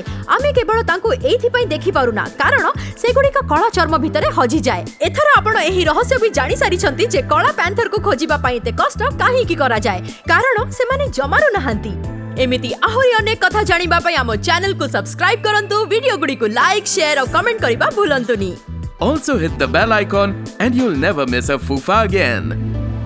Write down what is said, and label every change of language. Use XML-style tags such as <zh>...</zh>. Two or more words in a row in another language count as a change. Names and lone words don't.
<or>ଆମେ କେବଳ ତାଙ୍କୁ ଏଥି ପଇଁ ଦେଖି ପାରୁନା କାରଣ ସେଗୁଡ଼ି କଳା ଚର୍ମ ଭିତରେ ହଜି ଯାଏ। ଏଥର ଆପଣ ଏହି ରହସ୍ୟ ଭି ଜାଣି ସାରି ଛନ୍ତି ଯେ କଳା ପ୍ୟାନ୍ଥର କୁ ଖୋଜିବା ପଇଁ ତେ କଷ୍ଟ କାହେ କି କରା ଯାଏ, କାରଣ ସେ ମାନେ ଯମାରୁ ନହନ୍ତି। ଏମିତି ଆହୁରି ଅନେକ କଥା ଜାଣିବା ପଇଁ ହମ ଚ୍ୟାନେଲ କୁ ସବସ୍କ୍ରାଇବ କରନ୍ତୁ, ଭିଡିଓ ଗୁଡ଼ି କୁ</or> <en>like share</en> <or>ଓ କମେଣ୍ଟ କରିବା ଭୁଲନ୍ତୁନି।</or> <en>Also hit the bell icon and you'll never miss a Fufa again.</en>